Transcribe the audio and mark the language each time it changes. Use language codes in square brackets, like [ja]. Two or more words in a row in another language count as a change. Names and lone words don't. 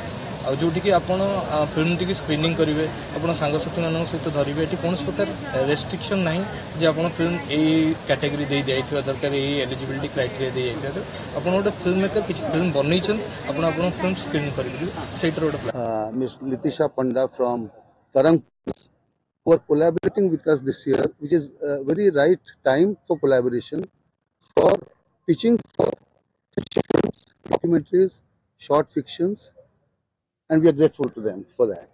[or] ଆଉ ଯେଉଁଠିକି ଆପଣ ଫିଲ୍ମଟିକି ସ୍କ୍ରିନିଂ କରିବେ, ଆପଣ ସାଙ୍ଗସାଥିମାନଙ୍କ ସହିତ ଧରିବେ, ଏଠି କୌଣସି ପ୍ରକାର ରେଷ୍ଟ୍ରିକ୍ସନ୍ ନାହିଁ ଯେ ଆପଣ ଫିଲ୍ମ ଏଇ କ୍ୟାଟେଗୋରୀ ଦେଇ ଦିଆଯାଇଥିବା ଦରକାର, ଏଇ [en] eligibility criteria [or] ଦେଇ ଯାଇଥିବା ଦରକାର। ଆପଣ ଗୋଟେ [en] film maker [or] କିଛି ଫିଲ୍ମ ବନେଇଛନ୍ତି, ଆପଣ ଆପଣଙ୍କ ଫିଲ୍ମ ସ୍କ୍ରିନ୍ କରିପାରିବେ, ସେଇଟାର ଗୋଟେ [en] Miss Litisha Panda from Tarang who are collaborating with us this year, which is a very right time for collaboration, for pitching for feature films, documentaries, short fictions, and we are grateful to them for that.